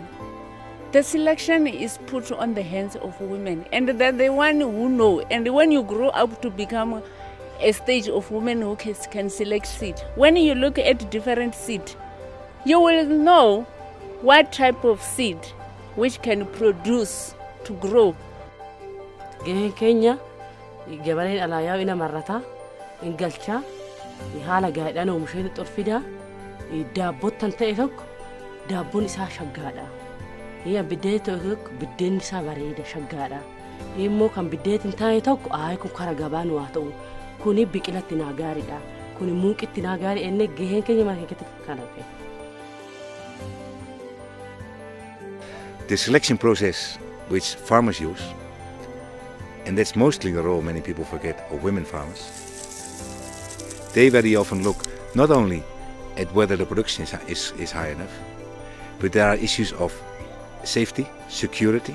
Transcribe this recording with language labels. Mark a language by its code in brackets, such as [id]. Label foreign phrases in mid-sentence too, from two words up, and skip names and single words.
[en] The selection is put on the hands of women, and they're the one who know. And when you grow up to become a stage of women who can select seed, when you look at different seed, you will know what type of seed which can produce to grow. [om] Kenya gabareen alaayaa ina marrata in galcha haala gaadhaan oomishee xorfida daabbotan ta'e tokko daabboon isaa shaggaadha. Biddeen tokko biddeen isaa bareeda shaggaadha. Immoo kan biddeetiin ta'e tokko kun kara gabaan waa ta'u kuni biqilatti naa gaariidha. Kuni muuqitti naa gaarii enne gaheen keenya mara keessatti kana ta'e. [en] The selection process which farmers use, and that's mostly the role many people forget of women farmers, they very often look not only at whether the production is high enough, but there are issues of safety, security.